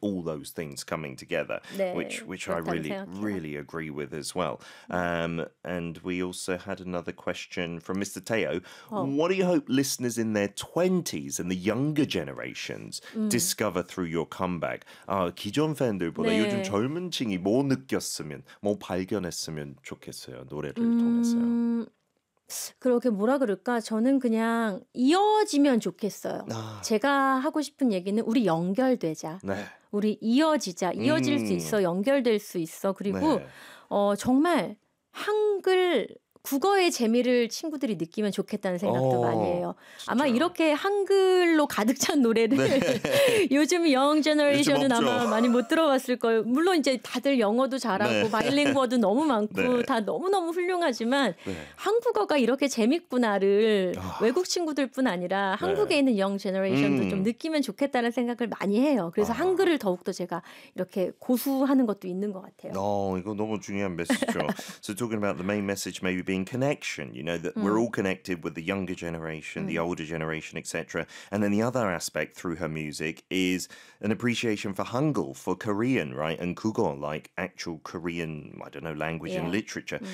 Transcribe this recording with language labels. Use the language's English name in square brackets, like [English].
[English] All those things coming together, [Korean] 네, [English] which I really, [Korean] 생각해요. [English] Really agree with as well. And we also had another question from Mr. Teo. What do you hope listeners in their 20s and the younger generations discover through your comeback? [Korean] 아, 기존 팬들보다 네. 요즘 젊은 층이 뭐 느꼈으면 뭐 발견했으면 좋겠어요. 노래를 통해서요. 그렇게 뭐라 그럴까? 저는 그냥 이어지면 좋겠어요. 아. 제가 하고 싶은 얘기는 우리 연결되자. 네. 우리 이어지자. 이어질 수 있어. 연결될 수 있어. 그리고 네. 정말 한글 국어의 재미를 친구들이 느끼면 좋겠다는 생각도 오, 많이 해요. 진짜. 아마 이렇게 한글로 가득 찬 노래를 네. 요즘 영 제너레이션은 아마 많이 못 들어봤을 거예요. 물론 이제 다들 영어도 잘하고 네. 바일링구어도 너무 많고 네. 다 너무너무 훌륭하지만 네. 한국어가 이렇게 재밌구나를 외국 친구들뿐 아니라 한국에 네. 있는 영 제너레이션도 좀 느끼면 좋겠다는 생각을 많이 해요. 그래서 아. 한글을 더욱더 제가 이렇게 고수하는 것도 있는 것 같아요. 이거 너무 중요한 메시지죠. [English] So talking about the main message maybe being connection, you know, that we're all connected with the younger generation, the older generation, etc. And then the other aspect through her music is an appreciation for Hangul, for Korean, right? And 국어, like actual Korean, I don't know, language yeah. and literature.